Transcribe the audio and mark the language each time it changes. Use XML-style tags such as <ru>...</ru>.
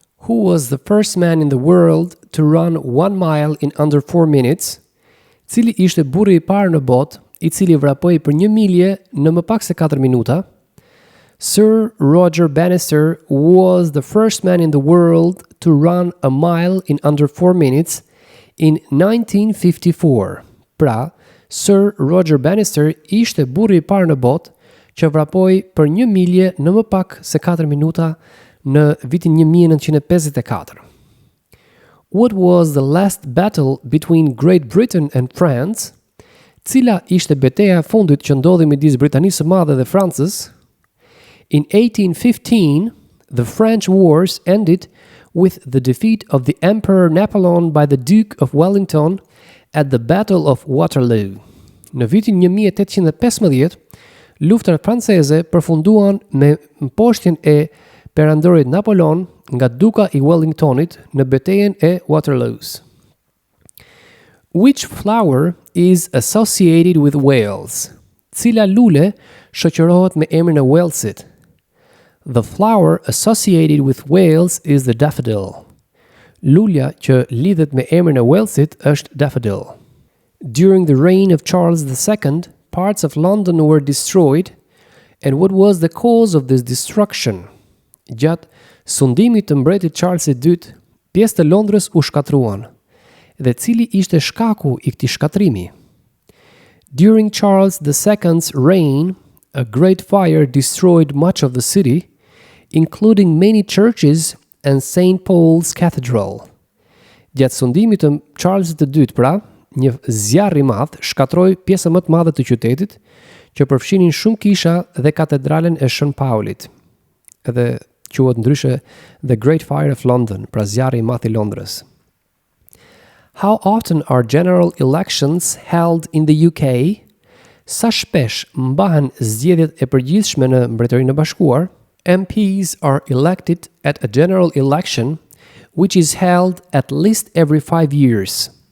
<en>Who was the first man in the world to run 1 mile in under 4 minutes?</en> <sq>Cili ishte burri i parë në botë i cili vrapoi për 1 milje në më pak se 4 minuta?</sq> <en>Sir Roger Bannister was the first man in the world to run a mile in under 4 minutes in 1954.</en> <sq>Pra, Sir Roger Bannister ishte burri i parë në botë që vrapoi për 1 milje në më pak se 4 minuta në vitin 1954.</sq> <en>What was the last battle between Great Britain and France?</en> <sq>Cila ishte betejë e fundit që ndodhi midis Britanisë së Madhe dhe Francës?</sq> <en>In 1815, the French wars ended with the defeat of the Emperor Napoleon by the Duke of Wellington at the Battle of Waterloo.</en> <sq>Në vitin 1815, luftrat franceze përfunduan me mposhtjen e perandorit Napoleon nga Duka i Wellingtonit në betejën e Waterloos.</sq> <en>Which flower is associated with Wales?</en> <sq>Cila lule shoqërohet me emrin e Walesit?</sq> <en>The flower associated with Wales is the daffodil.</en> <sq>Lulja që lidhet me emrin e Walesit është daffodil.</sq> <en>During the reign of Charles II, parts of London were destroyed, and what was the cause of this destruction?</en> <sq>Gjatë sundimit të mbretit Charles II, pjesë të Londrës u shkatruan. Dhe cili ishte shkaku i këtij shkatrimi?</sq> <en>During Charles II's reign, a great fire destroyed much of the city, including many churches and St. Paul's Cathedral.</en> <sq>Gjatë sundimit të Charlesit II, pra, një zjarr i madh shkatroi pjesën më të madhe të qytetit, që përfshinin shumë kisha dhe katedralen e Shën Paulit. Edhe quhet ndryshe The Great Fire of London, pra zjarri i madh i Londrës.</sq> <en>How often are general elections held in the UK?</en> <sq>Sa shpesh mbahen zgjedhjet e përgjithshme në Mbretërinë e Bashkuar?</sq> <en>MPs are elected at a general election which is held at least every 5 years.</en>